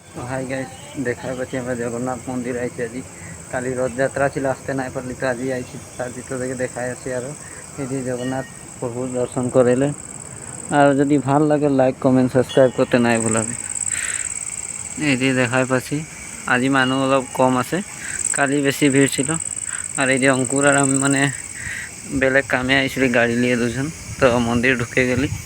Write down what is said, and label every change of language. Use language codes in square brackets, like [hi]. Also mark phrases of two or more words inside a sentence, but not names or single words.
[en] hi guys, [bn] দেখার পাচ্ছি আমরা জগন্নাথ মন্দির আইছি আজি। কালি রথযাত্রা ছিল, আসতে নাই পারলি, তো আজি আইছি। তার ভিতর থেকে দেখাই আছি আরো এই যে জগন্নাথ প্রভু দর্শন করেলে। আর যদি ভাল লাগে [en] like comment subscribe [bn] করতে নাই ভুলাবি। এই যে দেখাই পাচ্ছি আজি মানুহ অলপ কম আছে, কালি বেশি ভিড় ছিল। আর এই যে অঙ্কুর আর আমি মানে বেলেগ কামে আইছিলি গাড়ি নিয়ে দুজন, তো মন্দির ঢুকে গেলি।